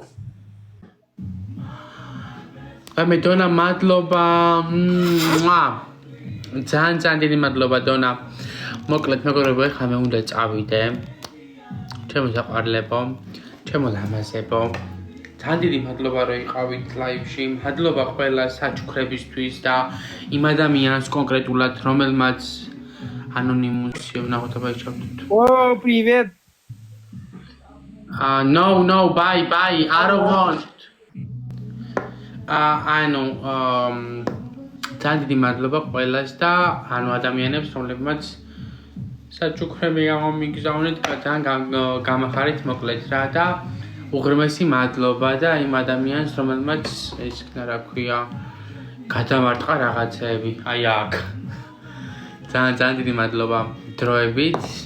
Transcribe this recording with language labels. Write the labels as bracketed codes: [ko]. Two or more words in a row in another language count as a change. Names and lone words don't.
[ka] მე დონა მადლობა ძალიან დიდი მადლობა დონა მოკლედ მეგობრებო ეხლა მე უნდა წავიდე ჩემო საყვარლებო ჩემო ლამაზებო ძალიან დიდი მადლობა რომ იყავით ლაივში მადლობა ყველა საჩუქრებისთვის და იმ ადამიანს კონკრეტულად რომელმაც ანონიმუსი ვნახოთ აბა ჩავდით [ru] привет! [en] No, bye, I don't want. [ka] ანუ ძალიან დიდი მადლობა ყველას და ანუ ადამიანებს რომლებმაც საჩუქრები გამომიგზავნეთ ძალიან გამახარით მოკლედ რა და უღრმესი მადლობა და იმ ადამიანს რომელმაც ეს რა ქვია გადამარტყა რაღაცეები აი აქ ძალიან დიდი მადლობა დროებით